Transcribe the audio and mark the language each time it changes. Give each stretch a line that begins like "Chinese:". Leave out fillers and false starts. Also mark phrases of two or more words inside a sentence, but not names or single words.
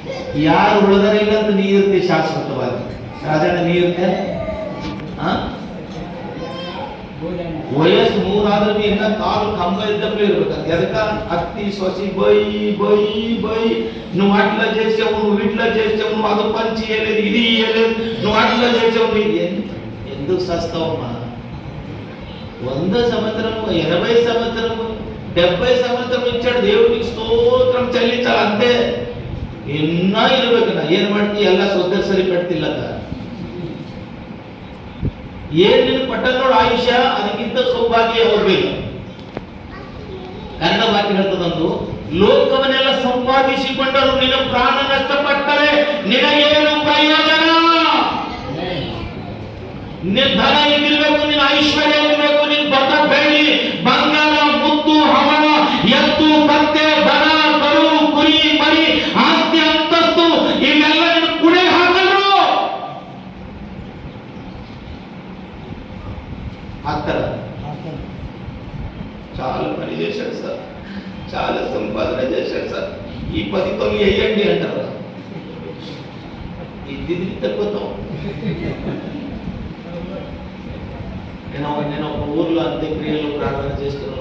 Kannada: ಯಾರು ಉಳಿದರೆ ಇಲ್ಲ ಅಂತ ನೀ ಇರ್ತಿ ಶಾಶ್ವತವಾಗಿ. ರಾಜಣ್ಣ ನೀ ಇರ್ತೆ ವಯಸ್ಸು 3 ಆದ್ರೆ ಬಿ ಇನ್ನ ಕಾಲು ಕಂಬ ಇದ್ದಪ್ಲೇ ಇರ್ಬೇಕಂತ. ಎದಕ್ಕ ಅತ್ತಿ ಸೊಸಿ ಬೈ ಬೈ ಬೈ
Telugu: నువ్వు అట్లా చేసావు, నువ్వు ఇట్లా చేసావు, నువ్వు అది పని చేయలేదు, ఇది చేయలేదు, నువ్వు అట్లా చేసావు. ఎందుకు సస్తావమ్మా? 100 సంవత్సరము 80 సంవత్సరము 70 సంవత్సరం ఇచ్చాడు దేవుడికి ಸ್ತೋತ್ರಂ చెల్లించాలి అంతే.
Kannada: ಇನ್ನ ಇರ್ಬೇಕನ್ನ ಏನ್ ಮಾಡ್ತಿ ಎಲ್ಲ ಸೊದ್ದ ಸರಿ ಪಡ್ತಿಲ್ಲಕ. ಏನ್ ನಿನ್ ಪಟ್ಟ ನೋಡು ಆಯುಷ್ಯ, ಅದಕ್ಕಿಂತ ಸೌಭಾಗ್ಯ ಹೋಗ್ಬೇಕು. ಕನ್ನಡ ವಾಕ್ಯ ಹೇಳ್ತದಂದು, ಲೋಕವನ್ನೆಲ್ಲ ಸಂಪಾದಿಸಿಕೊಂಡರು ನಿನ್ನ ಪ್ರಾಣ ನಷ್ಟಪಟ್ಟರೆ ನಿನಗೇನು ಪ್ರಯೋಜನ? ನಿನ್ನ ಧನ ಇರಬೇಕು, ನಿನ್ನ ಐಶ್ವರ್ಯ ಇರಬೇಕು, ನಿನ್ನ ಬತ್ತ ಬೆಳ್ಳಿ ಬಂಗಾರ ಮುತ್ತು ಹವಳ ಎತ್ತು ಕತ್ತೆ ದನ ಕರು ಕುರಿ ಮರಿ ಆಸ್ತಿ ಅಂತಸ್ತು ಇವೆಲ್ಲ ನಿನ್ನ ಕುಡೆ ಹಾಕಲು ಹಾಕ್ತಾರ.
Telugu: చాలా పని చేశాడు సార్, చాలా సంపాదన చేశాడు సార్, ఈ 10 వేయండి అంటారు. ఇది తక్కువ. నేను ఒక ఊర్లో అంత్యక్రియలు ప్రార్థన చేస్తున్నాను.